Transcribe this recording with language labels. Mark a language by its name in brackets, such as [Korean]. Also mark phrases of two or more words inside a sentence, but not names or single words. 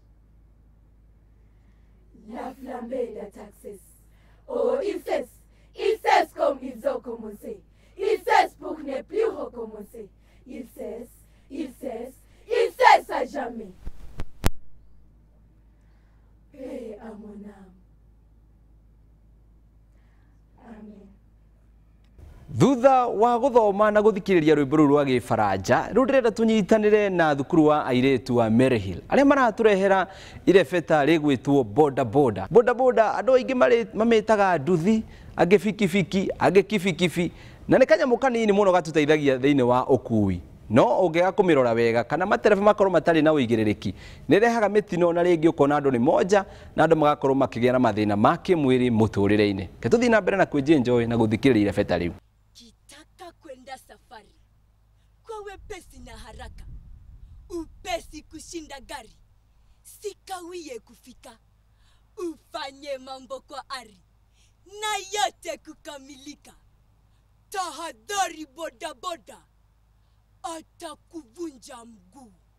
[French] La flambée d'attaque cesse, oh il cesse comme ils ont commencé. Ils cessent pour ne plus recommencer. Ils cessent à jamais. Paix à mon âme. Amen. [Kikuyu] Thutha wa guthoma na guthikiriria rwimbo ruru rwa Gifaranja riu ndirenda tunyitanire na thukuru wa airetu wa Maryhill aria maraturehera irebeta rigwitwo boda boda. Boda boda andu aingi mamitaga nduthi, angi fikifiki, angi kifikifi, na ni kanyamu kanini muno gatuteithagia thiini wa ukui. No ungiga kumirora wega kana matereba makorwo matari na uigiririki ni rehaga mitino na ringi ukona andu ni moja na andu magakorwo makigia na mathina ma kimwiri muturire-ini. Ke tuthii na mbere na kwenjoy na guthikiriria irebeta riu. [Swahili] Kitaka kwenda safari kwa wepesi na haraka, upesi kushinda gari, sikawie kufika, ufanye mambo kwa ari na yote kukamilika. Tahadhari boda boda, atakuvunja mguu.